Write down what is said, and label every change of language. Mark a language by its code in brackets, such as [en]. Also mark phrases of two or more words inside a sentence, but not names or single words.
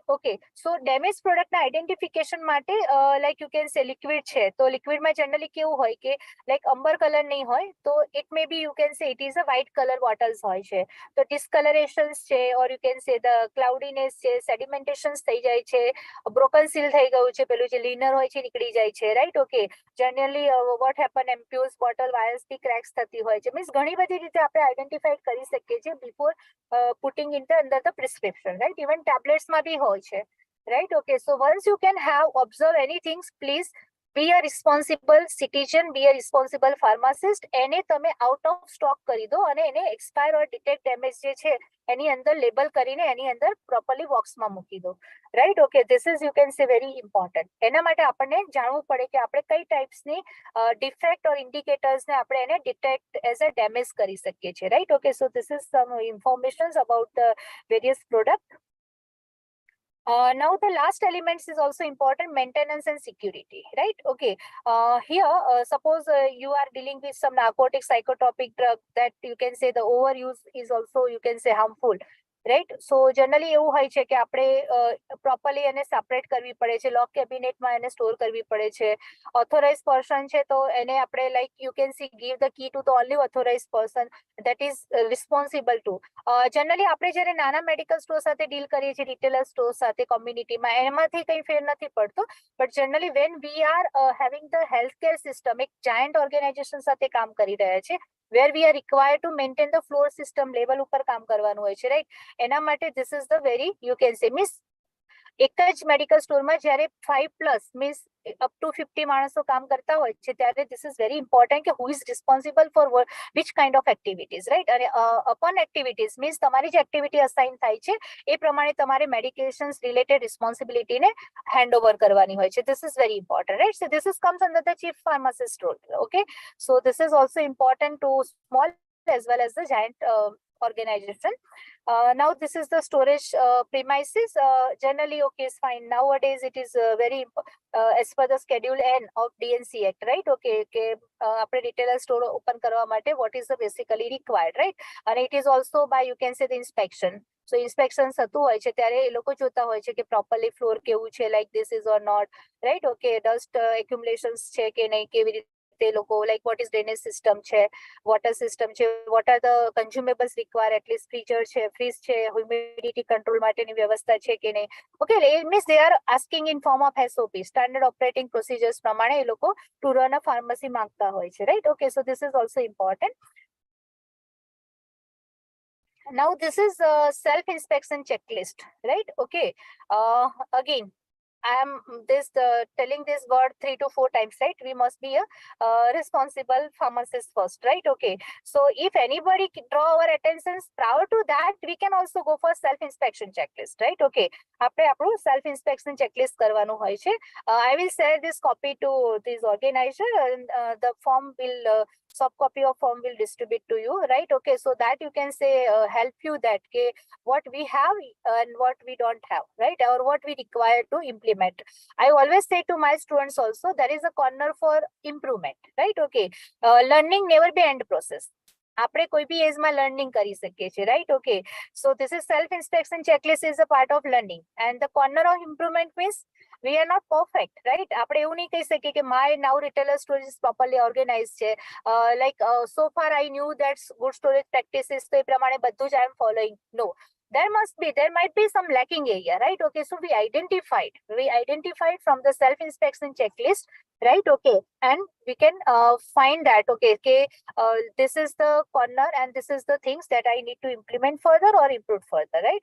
[en] Okay, so damage productના identification માટે like you can say liquid [gu] છે તો [en] liquidમાં generally [gu] કેવું હોય કે [en] like amber color [gu] નહીં હોય તો [en] it may be you can say it is a white color bottles [gu] હોય છે, તો [en] discolorations છે or you can say the cloudiness છે, sedimentations [gu] થઈ જાય છે, [en] broken seal [gu] થઈ ગયું છે, પેલું જે [en] લીનર [gu] હોય છે નીકળી જાય છે, [en] રાઈટ? Okay, generally what happen ampoules bottle vialsથી cracks [gu] થતી હોય છે, [en] મીન્સ [gu] ઘણી બધી રીતે આપણે [en] આઈડેન્ટિફાઈડ [gu] કરી શકીએ છીએ [en] બિફોર putting in the under the prescription, right? Even tablets [gu] માં બી હોય છે, [en] right? Okay, so once you can have observe anything, please be a responsible citizen, be a responsible pharmacist. [gu] એને તમે [en] out of stock [gu] કરી દો અને એને [en] expire or detect damage [gu] જે છે એની અંદર લેબલ કરીને એની અંદર properly બોક્સમાં મૂકી દો, [en] right? Okay, this is you can say very important. [gu] એના માટે આપણને જાણવું પડે કે આપણે કઈ ટાઈપ્સની [en] defect or indicators [gu] ને આપણે એને [en] detect as a damage [gu] કરી શકીએ છીએ, [en] right? Okay, so this is some information about the various product. Now the last elements is also important, maintenance and security, right? Okay, here suppose you are dealing with some narcotic psychotropic drug that you can say the overuse is also you can say harmful, [gu] રાઈટ. [en] so generally [gu] એવું હોય છે કે આપણે પ્રોપરલી એને સેપરેટ કરવી પડે છે, [en] lock cabinetમાં [gu] એને સ્ટોર કરવી પડે છે. [en] authorize person [gu] છે તો એને આપણે [en] like you can see give the key to the only authorize person that is responsible to. [gu] જનરલી આપણે જ્યારે નાના [en] medical store [gu] સાથે ડીલ કરીએ છીએ, [en] retailer store [gu] સાથે કોમ્યુનિટીમાં, એમાંથી કંઈ ફેર નથી પડતો. [en] But generally when we are having the health care system, એક giant organization [gu] સાથે કામ કરી રહ્યા છે, [en] where we are required to maintain the floor system level [gu] ઉપર કામ કરવાનું હોય છે, [en] રાઈટ. [gu] એના માટે [en] this is the very you can say miss [gu] એક જ [en] medical storeમાં જ્યારે 5+ means up to 50 [gu] માણસો કામ કરતા હોય છે, ત્યારે [en] this is very important કે who is responsible for which kind of activities, right. [gu] અને [en] upon activities means [gu] તમારી જે [en] activity assign [gu] થાય છે એ પ્રમાણે તમારે [en] medications related responsibilityને hand over [gu] કરવાની હોય છે. [en] this is very important, right. so this is comes under the chief pharmacist role. okay, so this is also important to small as well as the giant organization. Now this is the storage premises. Generally, okay, is fine. Nowadays, it is very as per the Schedule N of DNC Act, right? Okay, આપણે retailer store open [gu] કરવા માટે [en] what is the basically required, right? And it is also by you can say the inspection. So inspection [gu] થતું હોય છે ત્યારે એ લોકો જોતા હોય છે કે [en] properly floor [gu] કેવું છે, [en] like this is or not, right? Okay, dust accumulations [gu] છે કે નહીં, કેવી રીતે તે લોકો [en] like what is drainage system છે, water system છે, what are the consumables required, at least freezer છે, freeze છે, humidity control [gu] માટેની વ્યવસ્થા છે કે નહીં. [en] okay, it means they are asking in form of SOP, standard operating procedures [gu] પ્રમાણે એ લોકો [en] to run a pharmacy [gu] માંગતા હોય છે, [en] right. okay, so this is also important. Now this is a self inspection checklist, right. okay, again I am telling this word 3 to 4 times, right. We must be a responsible pharmacist first, right. okay, so if anybody draw our attention prior to that, we can also go for self inspection checklist, right. [gu] okay, આપણે આપણું [en] self inspection checklist [gu] કરવાનું હોય છે. [en] I will share this copy to this organizer, and the form will soft copy of form will distribute to you, right. okay, so that you can say help you that what we have and what we don't have, right, or what we require to implement. I always say to my students also, there is a corner for improvement, right. okay, learning never be end process. [gu] આપણે કોઈ બી [en] ageમાં learning [gu] કરી શકીએ છીએ, રાઈટ. [en] Okay, so this is self inspection checklist is a part of learning and the corner of improvement means we are not perfect, right. [gu] આપણે એવું નહીં કહી શકીએ કે [en] my now retailer storage is properly organized છે, like so far I knew that's good storage practices, [gu] તો એ પ્રમાણે બધું જ [en] I am following. No, there might be some lacking area, right. okay, so we identified from the self inspection checklist, right. okay, and we can find that this is the corner and this is the things that I need to implement further or improve further, right.